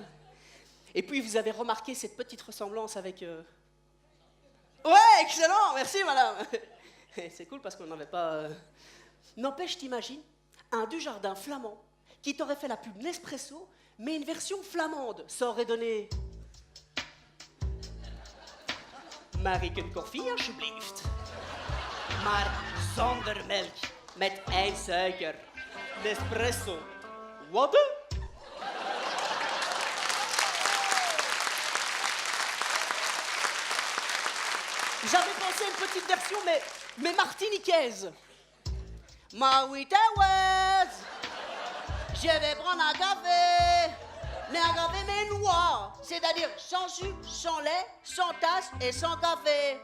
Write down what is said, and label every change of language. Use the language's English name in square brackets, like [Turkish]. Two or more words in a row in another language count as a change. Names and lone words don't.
[French] Et puis, vous avez remarqué cette petite ressemblance avec... Ouais, excellent, merci, madame. C'est cool parce qu'on n'en avait pas... N'empêche, t'imagines, un Dujardin flamand qui t'aurait fait la pub Nespresso, mais une version flamande. Ça aurait donné... [Dutch] Mariken koffie alsjeblieft. Maar zonder melk, met ijssuiker. Nespresso. Wat? [French] J'avais pensé à une petite version, mais martiniquaise. Ma oui, je vais prendre un café, mais un café mais noir, c'est-à-dire sans sucre, sans lait, sans tasse et sans café.